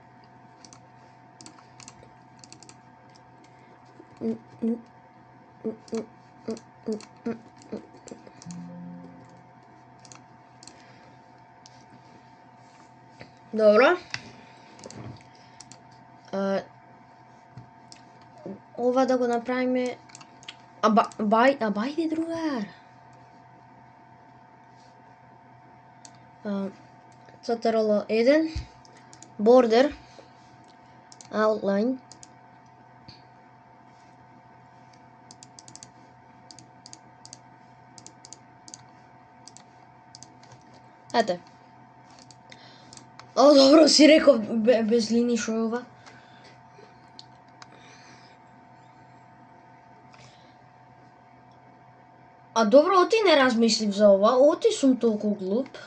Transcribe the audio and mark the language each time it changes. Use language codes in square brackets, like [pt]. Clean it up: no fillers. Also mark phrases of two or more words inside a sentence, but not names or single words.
[mk] Добро. Ова да го направиме... Бајде, другар. CTRL 1. [en] Border. Outline. [mk] Ете. Добро си реков без линии шо е ова. Добро, оти не размислив за ова, оти сум толку глуп.